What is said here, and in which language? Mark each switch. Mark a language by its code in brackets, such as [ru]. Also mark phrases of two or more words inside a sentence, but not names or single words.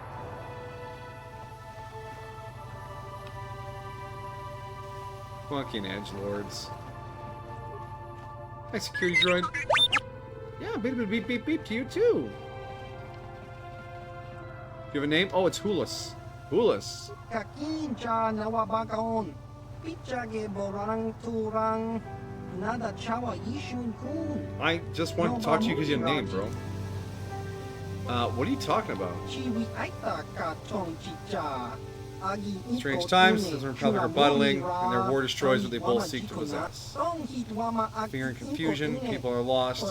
[en] Fucking edgelords. Hi, security droid. Yeah, beep, beep, beep, beep, beep to you too. Do you have a name? Oh, it's Hulas. Hulas. Kakincha nawabagaon. Pichage borang turang. Nada chawa ishun kun. I just want to talk to you because you have a name, bro. What are you talking about? Chiwi aita ka chong chicha. Strange times, the Republic are battling, and their war destroys what they both seek to possess. Fear and confusion, people are lost.